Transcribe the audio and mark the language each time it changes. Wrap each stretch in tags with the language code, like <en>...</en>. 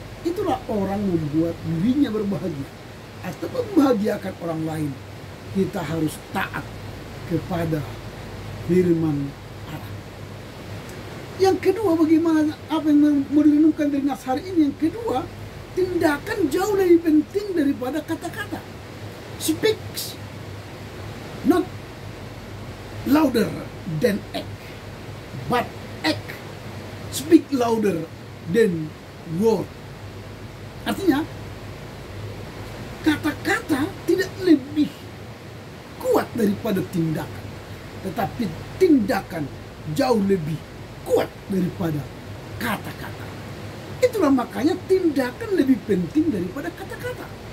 <id>Itulah orang membuat dirinya berbahagia atau membahagiakan orang lain kita harus taat kepada firman Allah. Yang kedua, bagaimana apa yang mau direnungkan dari nas hari ini? Yang kedua, tindakan jauh lebih penting daripada kata-kata.</id> <en>Speaks not louder than act, but act speak louder than word.</en> <id>Artinya, kata-kata tidak lebih kuat daripada tindakan, tetapi tindakan jauh lebih kuat daripada kata-kata. Itulah makanya tindakan lebih penting daripada kata-kata.</id>